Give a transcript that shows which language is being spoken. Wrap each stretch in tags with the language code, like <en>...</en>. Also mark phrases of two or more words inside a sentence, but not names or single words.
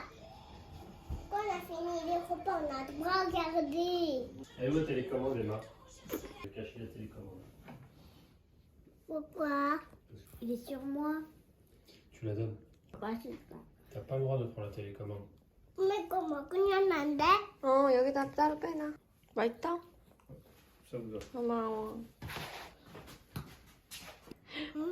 <fr>Quand on a fini les repas, on a le droit à regarder. Elle est où la télécommande, Emma? Je vais cacher la télécommande. Pourquoi? Il est sur moi. Tu la donnes. Bah, c'est ça. T'as pas le droit de prendre la télécommande. Mais comment?</fr> <ko>그냥 안 돼? 여기다 따로 빼놔. 맛있다?</ko> <fr>Ça vous va.</fr> <ko>고마워. 응?</ko>